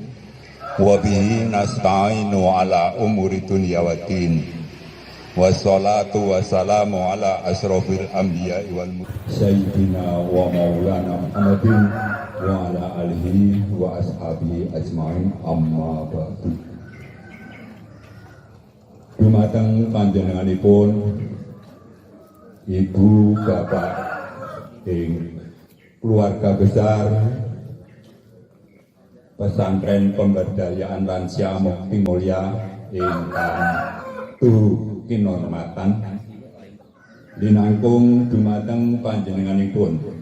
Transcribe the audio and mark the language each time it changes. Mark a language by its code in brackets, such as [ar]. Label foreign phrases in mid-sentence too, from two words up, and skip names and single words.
[ar] وبه نستعين على أمور الدنيا والدين. والصلاة والسلام على أشرف الأنبياء وال سيدنا ومولانا محمد وعلى آله وأصحابه أجمعين أما بعد. [jv] Dumateng panjenenganipun Ibu Bapak ing [id] keluarga besar [jv] Pesantren Pemberdayaan Lansia Mukti Mulya ingkang tuhu kinurmatan linangkung dumateng panjenenganipun